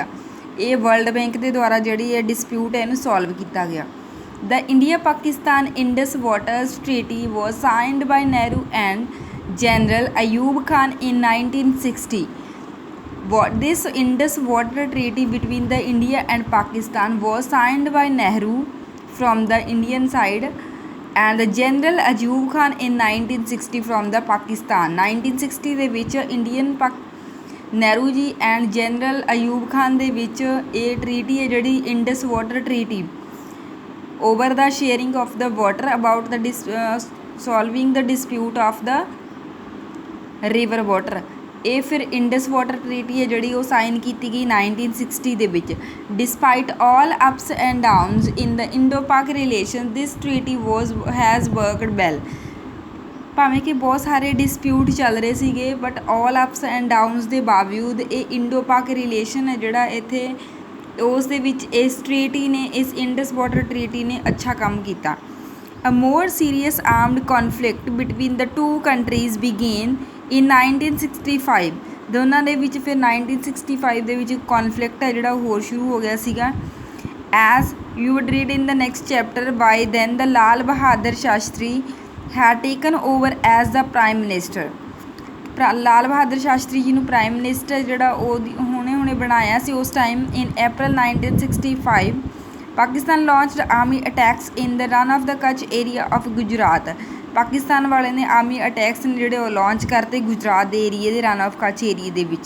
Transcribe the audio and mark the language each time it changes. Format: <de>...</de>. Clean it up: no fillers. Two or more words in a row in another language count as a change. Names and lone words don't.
<pa>ਇਹ ਵਰਲਡ ਬੈਂਕ ਦੇ ਦੁਆਰਾ ਜਿਹੜੀ ਇਹ ਡਿਸਪਿਊਟ ਹੈ ਇਹਨੂੰ ਸੋਲਵ ਕੀਤਾ ਗਿਆ.</pa> <en>The India-Pakistan Indus Waters Treaty was signed by Nehru and General Ayub Khan in 1960. This Indus Water Treaty between the India and Pakistan was signed by Nehru from the Indian side and the General Ayub Khan in 1960 from the Pakistan.</en> <pa>1960 ਦੇ ਵਿੱਚ ਨਹਿਰੂ ਜੀ ਐਂਡ ਜਨਰਲ ਅਯੂਬ ਖਾਨ ਦੇ ਵਿੱਚ ਇਹ ਟਰੀਟੀ ਹੈ ਜਿਹੜੀ ਇੰਡਸ ਵਾਟਰ ਟਰੀਟੀ</pa> <en>over the sharing of the water about the solving the dispute of the river water.</en> <pa>ਇਹ ਫਿਰ ਇੰਡਸ ਵਾਟਰ ਟਰੀਟੀ ਹੈ ਜਿਹੜੀ ਉਹ ਸਾਈਨ ਕੀਤੀ ਗਈ 1960 ਦੇ ਵਿੱਚ.</pa> <en>Despite all ups and downs in the Indo-Pak relations, this treaty has worked well.</en> <pa>ਭਾਵੇਂ ਕਿ ਬਹੁਤ ਸਾਰੇ ਡਿਸਪਿਊਟ ਚੱਲ ਰਹੇ ਸੀਗੇ ਬਟ</pa> <en>all ups and downs</en> <pa>ਦੇ ਬਾਵਜੂਦ ਇਹ</pa> <en>Indo Pak relation</en> <pa>ਹੈ ਜਿਹੜਾ ਇੱਥੇ ਉਸ ਦੇ ਵਿੱਚ ਇਸ ਟਰੀਟੀ ਨੇ, ਇਸ ਇੰਡਸ ਵਾਟਰ ਟਰੀਟੀ ਨੇ ਅੱਛਾ ਕੰਮ ਕੀਤਾ.</pa> <en>A more serious armed conflict between the two countries began in 1965.</en> <pa>ਦੋਨਾਂ ਦੇ ਵਿੱਚ ਫਿਰ 1965 ਦੇ ਵਿੱਚ ਕੌਨਫਲਿਕਟ ਹੈ ਜਿਹੜਾ ਹੋਰ ਸ਼ੁਰੂ ਹੋ ਗਿਆ ਸੀਗਾ.</pa> <en>As you would read in the next chapter, by then the Lal Bahadur Shastri had taken over as the Prime Minister.</en> <pa>ਲਾਲ ਬਹਾਦਰ ਸ਼ਾਸਤਰੀ ਜੀ ਨੂੰ</pa> <en>prime minister</en> <pa>ਜਿਹੜਾ ਉਹ ਹੁਣੇ ਬਣਾਇਆ ਸੀ ਉਸ ਟਾਈਮ.</pa> <en>In April 1965 Pakistan launched army attacks in the Run of the Kutch area of Gujarat.</en> <pa>ਪਾਕਿਸਤਾਨ ਵਾਲੇ ਨੇ</pa> <en>army attacks</en> <pa>ਨੇ ਜਿਹੜੇ ਉਹ ਲਾਂਚ ਕਰਤੇ ਗੁਜਰਾਤ ਦੇ ਏਰੀਏ ਦੇ ਰਨ ਆਫ ਕੱਚ ਏਰੀਏ ਦੇ ਵਿੱਚ.</pa>